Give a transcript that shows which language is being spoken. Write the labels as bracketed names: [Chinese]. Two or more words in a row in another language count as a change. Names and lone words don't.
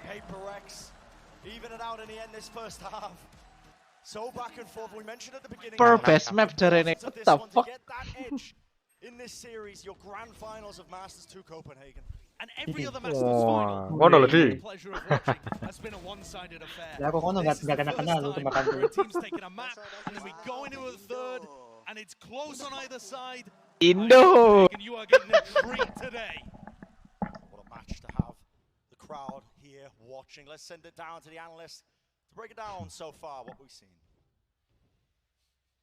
[English] PaperX even it out in the end this first half. So back and forth. We mentioned at the beginning. Best map jarene. What the fuck? To get that edge in this series, your grand finals of Masters 2 Copenhagen. And every other Masters final. [Javanese] Ngono lho, Di. [English] Pleasure of watching has been a one-sided affair. [Javanese] Ya kok ngono enggak kena lu tembakan [English] Where a team's taking a map and then we go into a third and it's close on either side. Indo. You are getting a treat today. What a match to have. The crowd here watching. Let's send it down to the analysts to break it down so far, what we've seen.